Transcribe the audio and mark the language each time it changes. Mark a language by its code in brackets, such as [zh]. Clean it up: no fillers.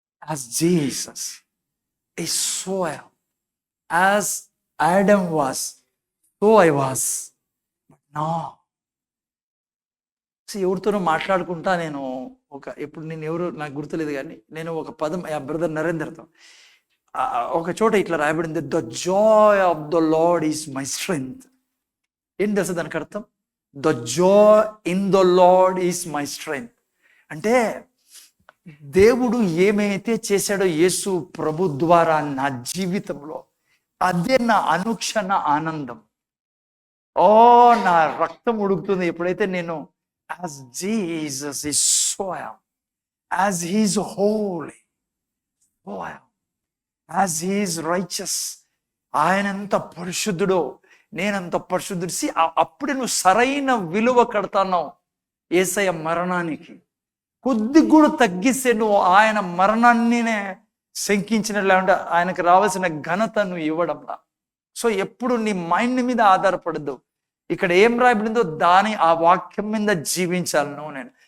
[en] as Jesus is so I am, as Adam was so I was, [te] but నా ఎవరితోనో మాట్లాడుకుంటా నేను ఎప్పుడు నేను ఎవరు నాకు గుర్తులేదు, కానీ నేను ఒక పదం బ్రదర్ నరేందర్తో ఒక చోట ఇట్లా రాయబడింది, [en] The joy of the Lord is my strength. [te] ఏం తెలుసా దానికి అర్థం? [en] the joy in the Lord is my strength [te] అంటే దేవుడు ఏమైతే చేశాడో యేసు ప్రభు ద్వారా నా జీవితంలో, అదే నా అనుక్షణ ఆనందం. నా రక్తం ఉడుకుతుంది ఎప్పుడైతే నేను [en] as Jesus is so I am, as he is holy so I am, as he is righteous, [te] ఆయనంత పరిశుద్ధుడో నేనంత పరిశుద్ధుడు. అప్పుడు నువ్వు సరైన విలువ కడతాన్నావు యేసయ్య మరణానికి. కొద్ది కూడా తగ్గిస్తే నువ్వు ఆయన మరణాన్నినే శంకించినట్లు, లేకుంటే ఆయనకు రావాల్సిన ఘనత నువ్వు ఇవ్వడంలా. సో ఎప్పుడు నీ మైండ్ మీద ఆధారపడద్దు, ఇక్కడ ఏం రాయబడిందో దాని ఆ వాక్యం మీద జీవించాలి నువ్వు నేను.